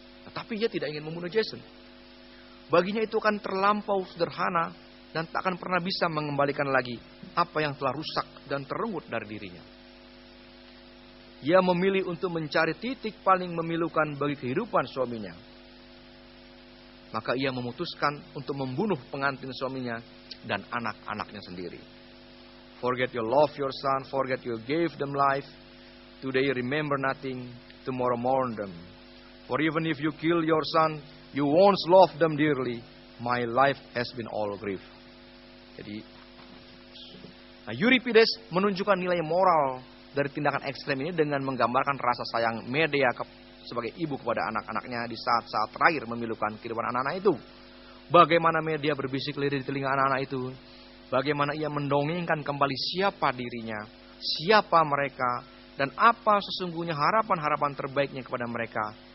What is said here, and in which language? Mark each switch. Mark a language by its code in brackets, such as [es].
[id] Tetapi ia tidak ingin membunuh Jason. Baginya itu akan terlampau sederhana dan tak akan pernah bisa mengembalikan lagi apa yang telah rusak dan terenggut dari dirinya. Ia memilih untuk mencari titik paling memilukan bagi kehidupan suaminya. Maka ia memutuskan untuk membunuh pengantin suaminya dan anak-anaknya sendiri. [en] Forget you love your son, forget you gave them life. Today remember nothing, tomorrow mourn them. For even if you kill your son, you once loved them dearly. My life has been all grief. [id] Jadi, Euripides menunjukkan nilai moral dari tindakan ekstrem ini dengan menggambarkan rasa sayang Medea sebagai ibu kepada anak-anaknya di saat-saat terakhir memilukan kehidupan anak-anak itu. Bagaimana Medea berbisik lirik di telinga anak-anak itu. Bagaimana ia mendongengkan kembali siapa dirinya, siapa mereka, dan apa sesungguhnya harapan-harapan terbaiknya kepada mereka.